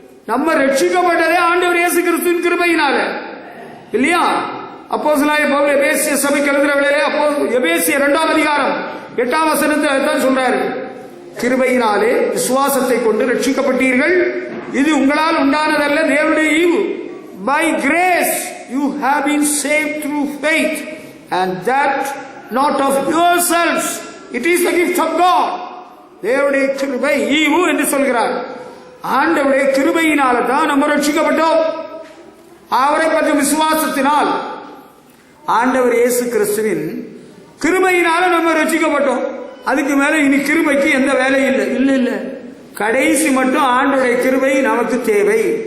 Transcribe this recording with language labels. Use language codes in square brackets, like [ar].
[ta] நம்ம ரட்சிக்கப்பட்டதே ஆண்டவர் இயேசு கிறிஸ்துவின் கிருபையினால இல்லையா? அப்போஸ்தலனாகிய பவுல் எபேசிய சபைக்கு எழுதுற வேளையிலே எபேசிய 2ஆம் அதிகாரம் 8ஆம் வசனத்தில் தான் சொல்றாரு, கிருபையினாலே விசுவாசத்தை கொண்டு ரட்சிக்கப்பட்டீர்கள், இது உங்களால் உண்டானதல்ல, தேவனுடைய ஈவு. [en] By grace you have been saved through faith, and that not of yourselves, it is the gift of God. [ta] தேவனுடைய கிருபை ஈவு என்று சொல்கிறார். ஆண்டவருடைய கிருபையினால தான் நம்ம ரட்சிக்கப்பட்டோம். அவரை பற்றி விசுவாசத்தினால், ஆண்டவர் இயேசு கிறிஸ்துவின் கிருபையினால நம்ம ரட்சிக்கப்பட்டோம். அதுக்கு மேல இனி கிருபைக்கு எந்த வேலையும் இல்லை. இல்ல, கடைசி மட்டும் ஆண்டவருடைய கிருபை நமக்கு தேவை.